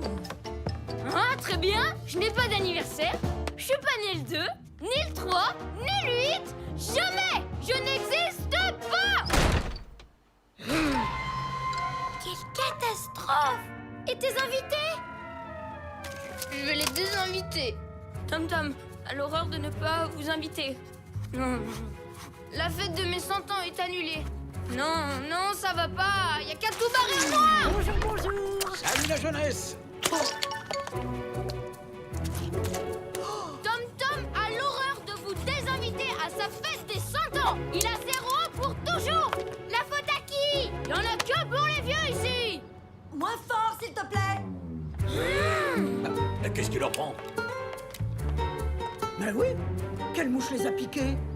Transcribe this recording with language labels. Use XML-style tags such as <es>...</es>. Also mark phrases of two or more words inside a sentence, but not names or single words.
<fr>Ah, très bien! Je n'ai pas d'anniversaire. Je suis pas né le 2, ni le 3, ni le 8. Jamais! Je n'existe pas! Quelle catastrophe! Et tes invités? Je vais les désinviter. Tom Tom, à l'horreur de ne pas vous inviter. Non. La fête de mes 100 ans est annulée. Non, non, ça va pas. Y a qu'à tout barrer en noir. Bonjour, bonjour. Salut la jeunesse. Tom Tom a l'horreur de vous désinviter à sa fête des 100 ans. Il a 0 ans pour toujours. La faute à qui? Y en a que pour les vieux ici. Moins fort, s'il te plaît. Qu'est-ce qui leur prend? Ben oui, quelle mouche les a piqués?</fr>